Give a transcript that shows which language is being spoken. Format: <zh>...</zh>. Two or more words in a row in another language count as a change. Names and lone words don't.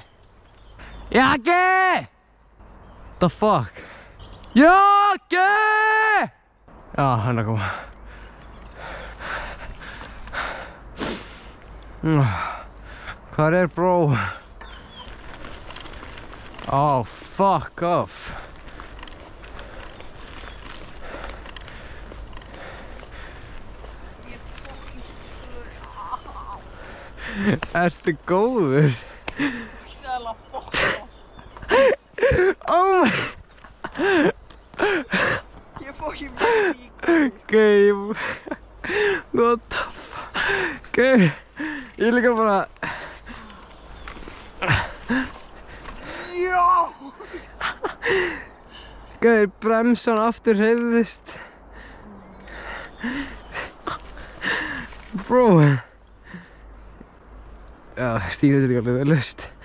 <en>Jaki! The fuck?</en> <is>Jaki! Já, hann er að koma. Hvar er bro?</is> <en>Oh, fuck off.</en> <is>Ertu góður?</is> <en>Stella fuck off. Oh my...</en> <is>Ég fucking beygja í.</is> <en>Game. What the fuck? Game.</en> <is>Ég líka bara... Já! Gauður, bremsan aftur hreyfðist. Bro. Já, stýrið er líka alveg vel laust.</is>